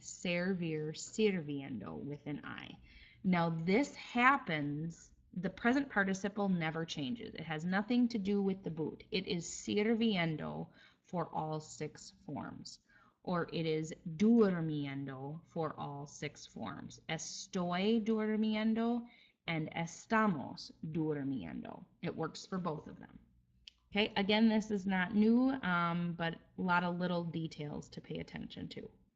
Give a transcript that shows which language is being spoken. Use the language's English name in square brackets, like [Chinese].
[English] Servir, sirviendo with an I. Now this happens, the present participle never changes. It has nothing to do with the boot. It is sirviendo for all 6 forms. Or it is durmiendo for all 6 forms. [Spanish] Estoy durmiendo and estamos durmiendo. [English] It works for both of them. Okay, again, this is not new, but a lot of little details to pay attention to.